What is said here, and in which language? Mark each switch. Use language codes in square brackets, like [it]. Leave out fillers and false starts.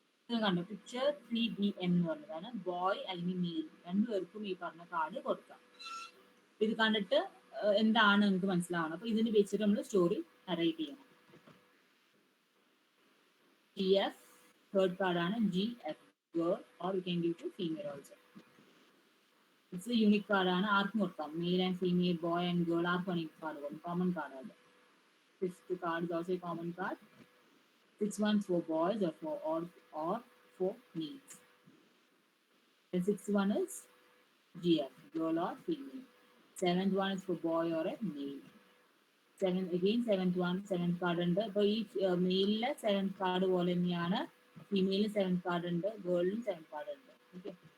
[ml] കണ്ടു picture 3BM എന്ന് പറഞ്ഞതാണ്, ബോയ് അല്ലെങ്കിൽ മെയിൽ രണ്ടുപേർക്കും ഈ പറഞ്ഞ കാർഡ് കൊടുക്കാം. ഇത് കണ്ടിട്ട് എന്താണ് നിങ്ങൾക്ക് മനസ്സിലാവണം. അപ്പൊ ഇതിന് വെച്ചിട്ട് നമ്മൾ സ്റ്റോറി നറേറ്റ് ചെയ്യണം. [en] GF third card ആണ്, GF girl or you can give to female also. It's a unique card ആണ്, [ml] ആർക്കും കൊടുക്കാം. Male and female, boy and girl ആർക്കും ഈ കാർഡ് കൊടുക്കും. കോമൺ കാർഡ് ആണ്. [en] Fifth card is also a common card. 6 ones for boys or for males. The 6th one is GF girl or female. 7th one is for boy or a male. [ml] Seventh card ഉണ്ട്. അപ്പൊ ഈ മെയിലിലെ 7th card പോലെ തന്നെയാണ് ഫീമെയിലിന് 7th card ഉണ്ട്, ഗേളിനും 7th card ഉണ്ട്. Okay,